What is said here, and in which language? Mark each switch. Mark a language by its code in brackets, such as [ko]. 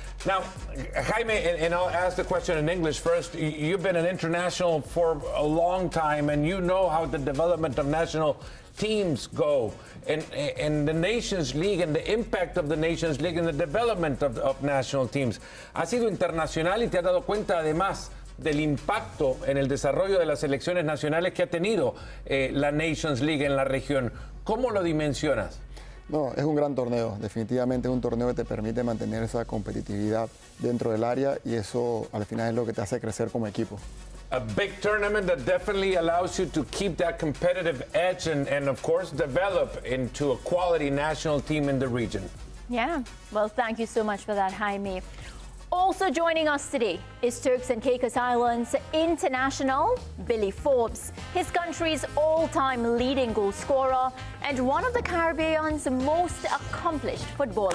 [en] Now, Jaime, and I'll ask the question in English first. You've been an international for a long time, and you know how the development of national teams go. And the Nations League and the impact of the Nations League and the development of national teams. [es] Has sido internacional y te has dado cuenta además del impacto en el desarrollo de las selecciones nacionales que ha tenido la Nations League en la región. ¿Cómo lo dimensionas? No, es un gran torneo, definitivamente es un torneo que te permite mantener esa competitividad dentro del área y eso al final es lo que te hace crecer como equipo. [en] A big tournament that definitely allows you to keep that competitive edge and of course develop into a quality national team in the region. Yeah, well, thank you so much for that, Jaime. Also joining us today is Turks and Caicos Islands international Billy Forbes, his country's all-time leading goal scorer and one of the Caribbean's most accomplished footballers.